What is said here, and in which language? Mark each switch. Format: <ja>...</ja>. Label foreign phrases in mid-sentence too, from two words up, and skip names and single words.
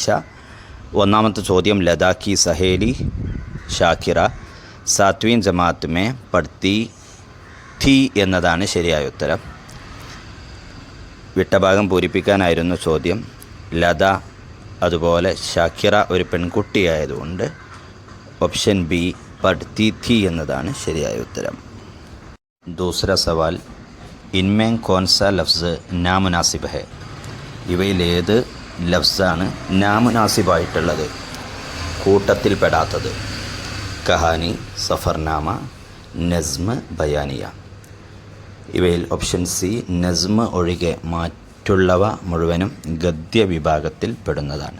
<ml>ഒന്നാമത്തെ ചോദ്യം,</ml> <hi>लद्दाखी सहेली शाकिरा 7वीं जमात में पढ़ती थी</hi> <ml>എന്നതാണ് ശരിയായ ഉത്തരം. വിട്ട ഭാഗം പൂരിപ്പിക്കാനായിരുന്നു ചോദ്യം. ലത അതുപോലെ ഷാക്കിറ ഒരു പെൺകുട്ടിയായതുകൊണ്ട് ഓപ്ഷൻ ബി</ml> <hi>पढ़ती थी</hi> <ml>എന്നതാണ് ശരിയായ ഉത്തരം.</ml> <hi>दूसरा सवाल, इनमें कौन सा लफ्ज़ नामुनासिब है?</hi> <ml>ഇവയിൽ ഏത് ലഫ്സാണ് നാമുനാസിബായിട്ടുള്ളത്, കൂട്ടത്തിൽപ്പെടാത്തത്?</ml> <hi>कहानी, सफ़रनामा, नज़्म, बयानिया.</hi> <ml>ഇവയിൽ ഓപ്ഷൻ സി നസ്മ് ഒഴികെ മറ്റുള്ളവ മുഴുവനും ഗദ്യ വിഭാഗത്തിൽ പെടുന്നതാണ്.</ml>